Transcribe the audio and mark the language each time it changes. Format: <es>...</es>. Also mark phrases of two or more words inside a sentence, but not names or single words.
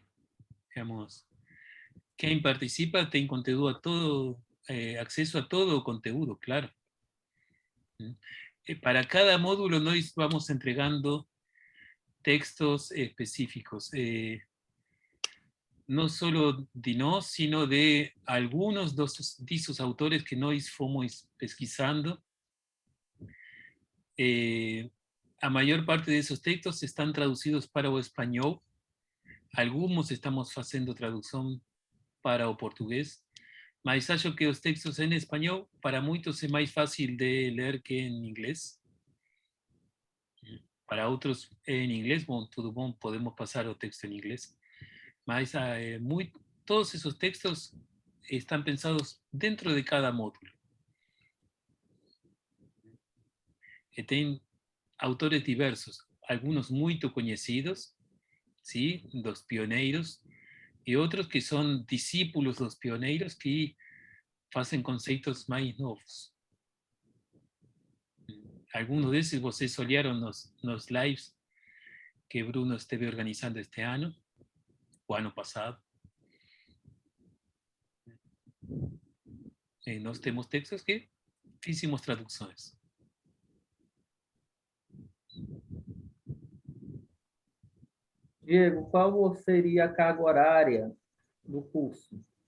<pt>Digamos, quem participa tem conteúdo a todo, acesso a todo o conteúdo, claro. Para cada módulo nós vamos entregando textos específicos,</pt> <es>no solo</es> <pt>de nós,</pt> <es>sino de algunos de esos autores que</es> <pt>nós fomos pesquisando.</pt> <es>A maior parte de esos textos están traducidos</es> <pt>para o espanhol,</pt> <es>algunos estamos haciendo traducción</es> <pt>para o portugués, mas acho que os textos</pt> <es>en espanhol,</es> <pt>para muitos é mais fácil de ler que</pt> <es>en inglés.</es> <pt>Para outros</pt> <es>en inglés,</es> <pt>bom, tudo bom, podemos pasar o texto</pt> <es>en inglés. Mas todos esos textos están pensados dentro de cada módulo.</es> <pt>Tem autores diversos,</pt> <es>algunos muy conocidos, ¿sí? Los pioneiros, y otros que son discípulos</es> <pt>dos pioneiros</pt> <es>que hacen conceitos más novos. Algunos de esos</es> <pt>vocês olharam nos lives que Bruno esteve organizando este ano, o ano passado. Nós temos textos que fizemos traduções. Diego, qual seria a carga horária do curso?</pt>